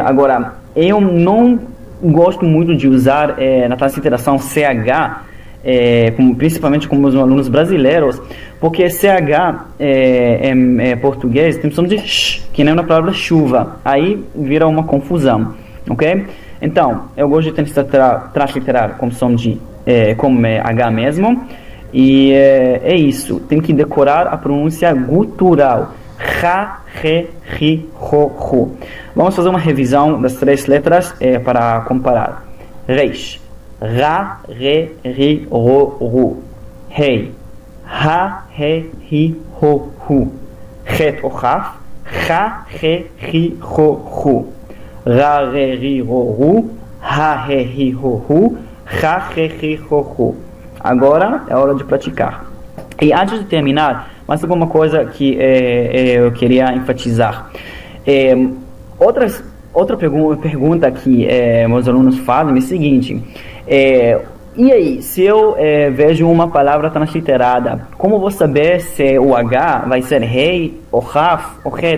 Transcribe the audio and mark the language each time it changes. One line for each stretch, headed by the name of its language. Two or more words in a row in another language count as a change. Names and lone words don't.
Portuguese: Agora, eu não gosto muito de usar na transliteração CH, principalmente com os alunos brasileiros, porque CH em português tem som de sh, que nem na palavra chuva. Aí vira uma confusão. Ok? Então, eu gosto de transliterar com som de como H mesmo. E é isso. Tem que decorar a pronúncia gutural. Ra, re, ri, ro, ru. Vamos fazer uma revisão das três letras para comparar. Reis. Ra, re, ri, ro, ru. Rei. Ha, he, hi, ho, hu. Het ou Raf. Ha, re, ri, ro, ru. Ra, re, ri, ro, ru. Ha, he, hi, ho, hu. Ha, re, ri, ro, ru. Agora é hora de praticar. E antes de terminar, mais alguma coisa que eu queria enfatizar. Outra pergunta que meus alunos fazem é o seguinte: e aí, se eu vejo uma palavra transliterada, como vou saber se o H vai ser rei, ou Raf, ou Het?